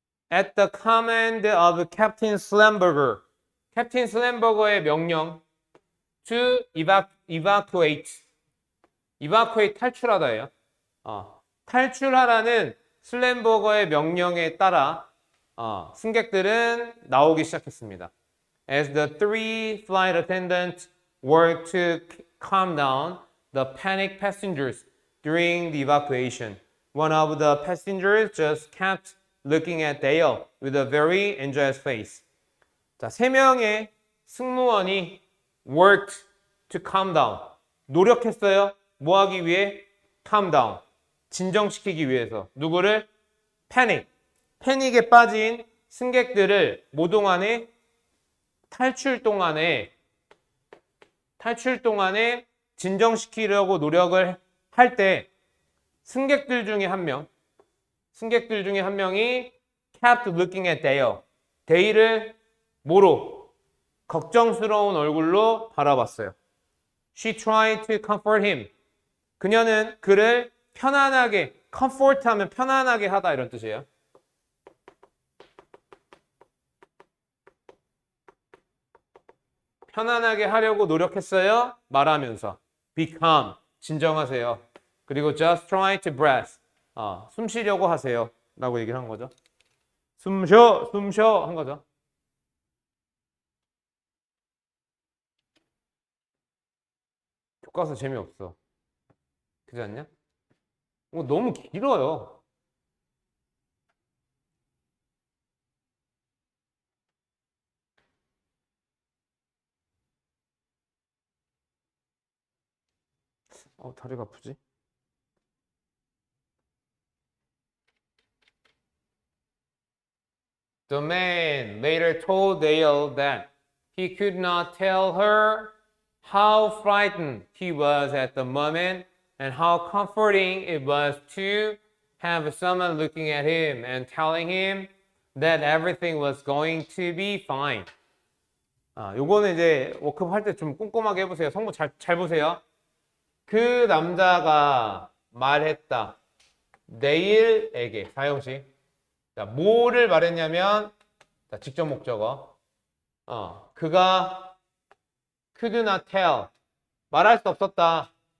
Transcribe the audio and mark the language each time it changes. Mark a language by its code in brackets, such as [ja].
[en] At the command of Captain Slamberger. [ko] 캡틴 슬램버거의 명령 [en] to evacuate. [ko] evacuate 탈출하다예요. 탈출하라는 슬램버거의 명령에 따라 승객들은 나오기 시작했습니다. [en] As the three flight attendants worked to calm down the panicked passengers during the evacuation, one of the passengers just kept looking at Dale with a very anxious face. [ko] 자, 3명의 승무원이 [en] worked to calm down. [ko] 노력했어요. 뭐 하기 위해? [en] calm down. [ko] 진정시키기 위해서. 누구를? panic. 패닉에 빠진 승객들을 뭐 동안에? 탈출 동안에 진정시키려고 노력을 할 때 승객들 중에 한 명이 [en] kept looking at Dale. [ko] 데이를 뭐로? 걱정스러운 얼굴로 바라봤어요. [en] She tried to comfort him. [ko] 그녀는 그를 편안하게, comfort 하면 편안하게 하다 이런 뜻이에요. 편안하게 하려고 노력했어요. 말하면서. [en] Be calm. [ko] 진정하세요. 그리고 [en] just try to breathe. [ko] 숨 쉬려고 하세요. 라고 얘기를 한 거죠. 숨 쉬어 한 거죠. 교과서 재미없어. 그렇지 않냐? 너무 길어요. 다리가 아프지? [en] The man later told Dale that he could not tell her how frightened he was at the moment and how comforting it was to have someone looking at him and telling him that everything was going to be fine. [ko] 요거는 이제 워크업 할 때 좀 꼼꼼하게 해보세요. 성분 잘 보세요. 그 남자가 말했다. 내일에게 사용식. 자, 뭐를 말했냐면 자, 직접 목적어. 그가 [en] could not tell [ko] 말할 수 없었다.